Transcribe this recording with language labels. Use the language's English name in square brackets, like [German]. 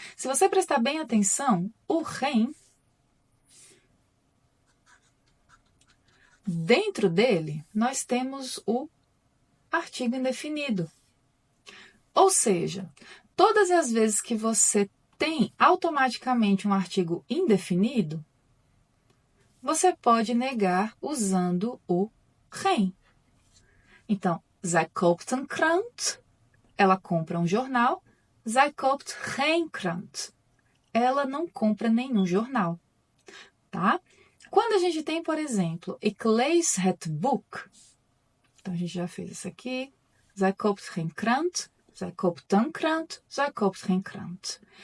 [Portuguese] Se você prestar bem atenção, o geen, dentro dele, nós temos o artigo indefinido. Ou seja, todas as vezes que você tem automaticamente um artigo indefinido, você pode negar usando o geen. [Dutch] Então, zij koopt een krant. Ela compra um jornal. Zij koopt geen krant. [Portuguese] Ela não compra nenhum jornal. Tá? Quando a gente tem, por exemplo, [Dutch] ik lees het boek. [Portuguese] Então, a gente já fez isso aqui. [Dutch] Zij koopt geen krant. Zij koopt een krant. Zij koopt geen krant.